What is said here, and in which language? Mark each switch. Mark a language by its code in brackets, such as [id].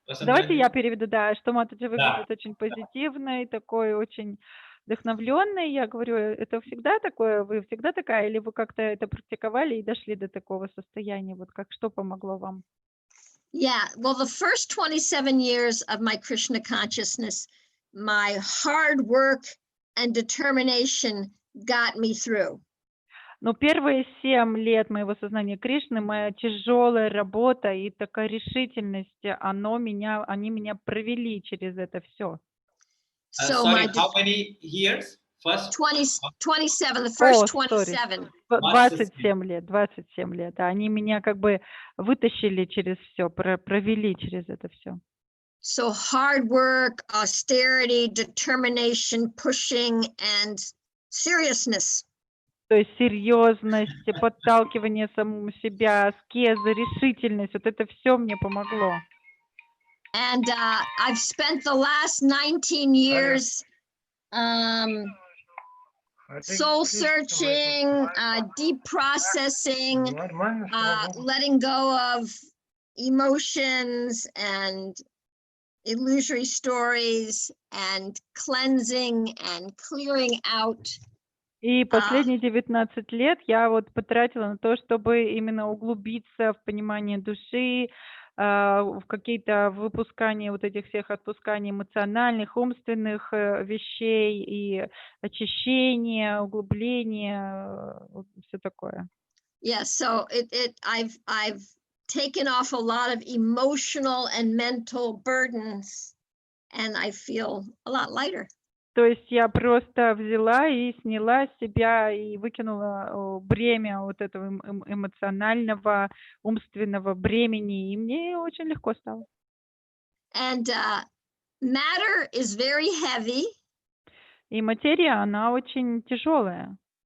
[ru] Давайте я переведу, да, что Матаджи выглядит очень позитивной, такой очень вдохновленной. Я говорю, это всегда такое, вы всегда такая, или вы как-то это практиковали и дошли до такого состояния? Вот как, что помогло вам? [en] Yeah, well, the first 27 years of my Krishna consciousness, my hard work and determination got me through. [ru] Но первые 7 лет моего сознания Кришны, моя тяжелая работа и такая решительность, они меня провели через это все. [en] So Sorry, how many years? First? 27, the first 27. [ru] 27 лет, 27 лет. Они меня как бы вытащили через все, провели через это все. [en] So hard work, austerity, determination, pushing, and seriousness. [ru] То есть серьезность, подталкивание самому себя, аскеза, решительность, вот это все мне помогло. [en] And I've spent the last 19 years soul searching, deep processing, letting go of emotions and illusory stories, and cleansing and clearing out. [ru] И последние 19 лет я вот потратила на то, чтобы именно углубиться в понимание души, в какие-то выпускания вот этих всех отпусканий эмоциональных, умственных вещей и очищения, углубления, все такое. [en] Yeah, so I've taken off a lot of emotional and mental burdens, and I feel a lot lighter. [ru] То есть я просто взяла и сняла с себя и выкинула бремя вот этого эмоционального, умственного бремени, и мне очень легко стало. [en] And matter is very heavy. [ru] И материя, она очень тяжелая.